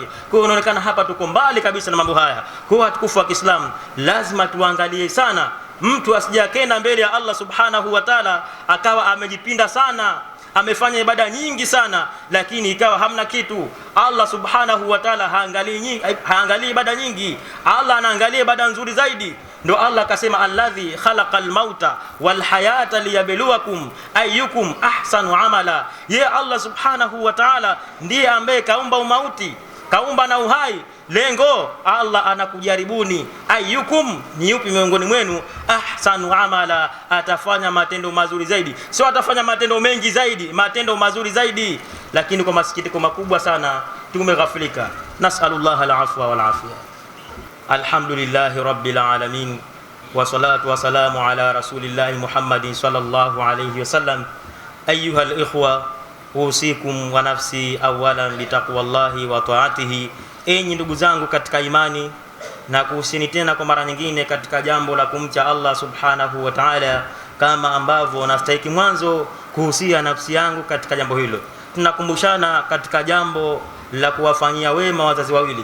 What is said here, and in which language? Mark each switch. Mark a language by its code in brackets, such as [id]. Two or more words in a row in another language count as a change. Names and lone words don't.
[sw] Kwa hiyo inaonekana hapa tuko mbali kabisa na mambo haya. Kwa hiyo watukufu wa Kiislamu, lazima tuangalie sana, mtu asijakenda mbele ya [ar] الله سبحانه وتعالى [sw] akawa amejipinda sana, amefanya ibada nyingi sana, lakini ikawa hamna kitu. [ar] الله سبحانه وتعالى [sw] haangalii ibada nyingi, Allah anaangalia ibada nzuri zaidi. Ndio Allah akasema, [ar] الذي خلق الموت والحياة ليبلوكم أيكم أحسن عملا. [sw] Ye [ar] الله سبحانه وتعالى [sw] ndiye ambaye kaumba umauti, kaumba na uhai. Lengo Allah anakujaribuni, ayyukum, ni yupi miongoni mwenu, [ar] أحسن عملا, [sw] atafanya matendo mazuri zaidi. Sio atafanya matendo mengi zaidi, matendo mazuri zaidi. Lakini kwa masikitiko makubwa sana, tumeghafilika. [ar] نسأل الله العفو والعافية. الحمد لله رب العالمين، والصلاة والسلام على رسول الله محمد صلى الله عليه وسلم. أيها الإخوة، أوصيكم ونفسي أولا بتقوى الله وطاعته. [sw] Enyi ndugu zangu katika imani, na kuhusini tena kwa mara nyingine katika jambo la kumcha [ar] الله سبحانه وتعالى, [sw] kama ambavyo nastahiki mwanzo kuhusia nafsi yangu katika jambo hilo. Tunakumbushana katika jambo la kuwafanyia wema wazazi wawili.